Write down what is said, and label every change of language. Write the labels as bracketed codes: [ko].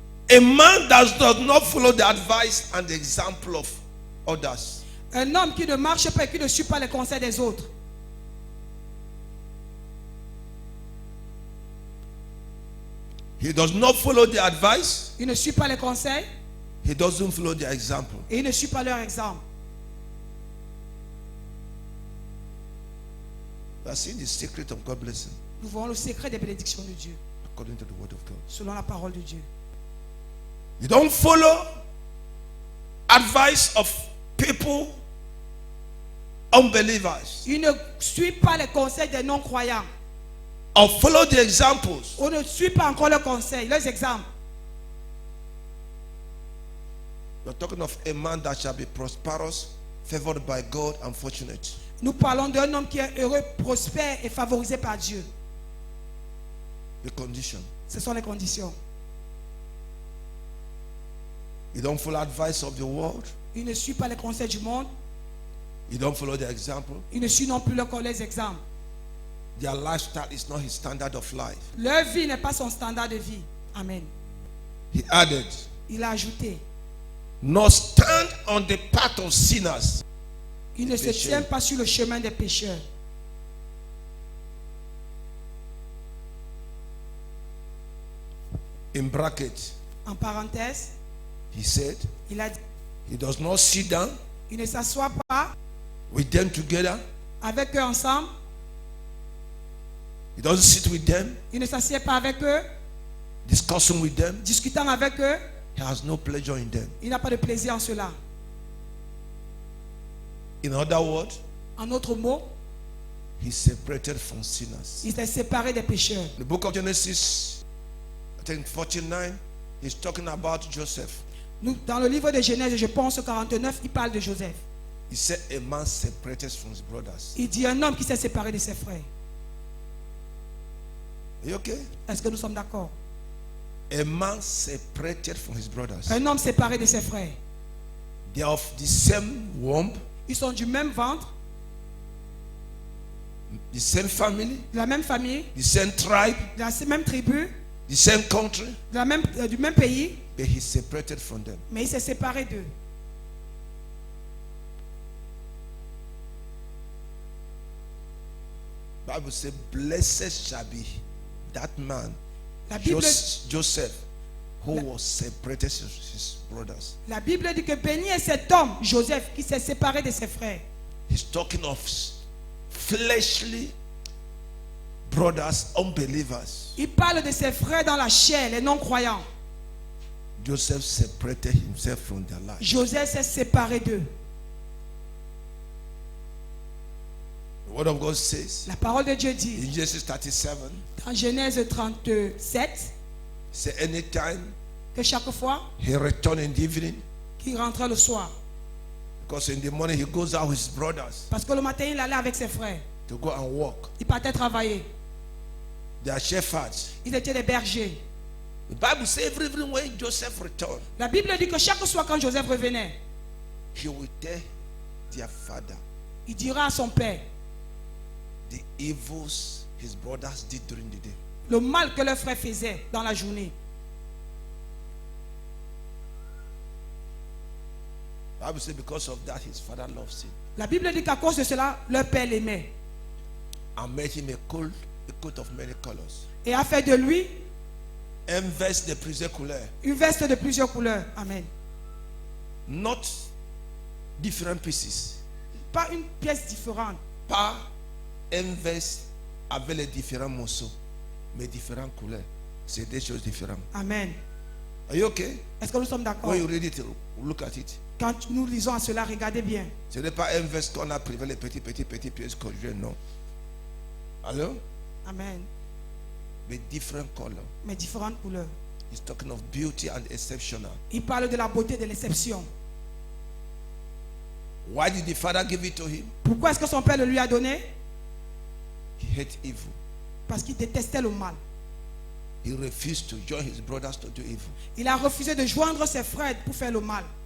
[en] A man that does not follow the advice and the example of others. [fr] Un homme qui ne marche pas et qui ne suit pas les conseils des autres. [en] He does not follow the advice. [fr] Il ne suit pas les conseils [en] He doesn't follow the example. [fr] et il ne suit pas leur exemple. [en] That's in the secret of God's blessing, [fr] Nous voyons le secret des bénédictions de Dieu, [en] according to the word of God. [fr] selon la parole de Dieu. [en] You don't follow advice of people, unbelievers, [fr] Il ne suit pas les conseils des non-croyants. [en] or follow the examples. [fr] On ne suit pas encore leurs conseils, leurs exemples. [en] We're talking of a man that shall be prosperous, favored by God, and fortunate. [fr] Nous parlons d'un homme qui est heureux, prospère et favorisé par Dieu. [en] The condition. [fr] Ce sont les conditions. [en] You don't follow advice of the world. [fr] Il ne suit pas les conseils du monde. [en] You don't follow the example. [fr] Il ne suit non plus les exemples. [en] Their lifestyle is not his standard of life. [fr] Leur vie n'est pas son standard de vie. Amen. [en] He added, [fr] Il a ajouté, [en] nor stand on the path of sinners. [fr] il ne se Péché. tient pas sur le chemin des pécheurs. [en] In bracket, [fr] En parenthèse, [en] he said, [fr] il a dit, [en] he does not sit down [fr] il ne s'assoit pas [en] with them together. [fr] avec eux ensemble. [en] He doesn't sit with them, [fr] Il ne s'assied pas avec eux, [en] discussing with them. [fr] discutant avec eux. [en] He has no pleasure in them. [fr] Il n'a pas de plaisir en cela. [en] In other words, [fr] En autre mot, [en] he's separated from sinners. [fr] il s'est séparé des pécheurs. [en] The book of Genesis, I think 49, he's talking about Joseph. [fr] Nous, dans le livre de Genèse, je pense au 49, il parle de Joseph. [en] He said a man separated from his brothers. [fr] Il dit un homme qui s'est séparé de ses frères. [en] Are you okay? [fr] Est-ce que nous sommes d'accord? [en] A man separated from his brothers. [fr] Un homme séparé de ses frères. [en] They are of the same womb, [fr] Ils sont du même ventre, [en] the same family, [fr] de la même famille, [en] the same tribe, [fr] de la même tribu, [en] the same country, [fr] de la même, du même pays, [en] but he separated from them. [fr] mais il s'est séparé d'eux. [en] Bible says, blessed shall be that man, [fr] La Bible, [en] Joseph, who was separated from his brothers. [fr] la Bible dit que béni est cet homme, Joseph, qui s'est séparé de ses frères. [en] He's talking of fleshly brothers, unbelievers. [fr] Il parle de ses frères dans la chair, les non-croyants. [en] Joseph separated himself from their life. [fr] Joseph s'est séparé d'eux. [en] The word of God says [fr] La parole de Dieu dit, [en] in Genesis 37, [fr] dans Genèse 37, [en] say anytime [fr] que chaque fois [en] he returned in the evening, [fr] qu'il rentrait le soir, [en] because in the morning he goes out with his brothers [fr] parce que le matin il allait avec ses frères, [en] to go and walk. [fr] il partait travailler. [en] They are shepherds. [fr] Ils étaient des bergers. [en] The Bible says every evening when Joseph returned, [fr] La Bible dit que chaque soir quand Joseph revenait, [en] he will tell their father [fr] il dira à son père [en] the evils his brothers did during the day. [fr] le mal que leurs frères faisaient dans la journée. [en] The Bible says because of that his father loves him [fr] La Bible dit qu'à cause de cela, leur père l'aimait [en] and made him a coat of many colors. [fr] et a fait de lui Un veste de plusieurs couleurs. une veste de plusieurs couleurs. Amen. [en] Not different pieces. [fr] Pas une pièce différente. Pas un veste avec les différents morceaux, mais différentes couleurs. C'est des choses différentes. Amen. [en] Are you okay? [fr] Est-ce que nous sommes d'accord? [en] When you read it, look at it. [fr] Quand nous lisons à cela, regardez bien. Ce n'est pas un verset qu'on a privé les petits pièces conjuguées, non. Allô? Amen. [en] With different color. [fr] Mais différentes couleurs. [en] He's talking of beauty and exceptional. [fr] Il parle de la beauté et de l'exception. [en] Why did the father give it to him? [fr] Pourquoi est-ce que son père le lui a donné? [en] He hate evil. [fr] Parce qu'il détestait le mal. [en] He refused to join his brothers to do evil. [fr] Il a refusé de joindre ses frères pour faire le mal.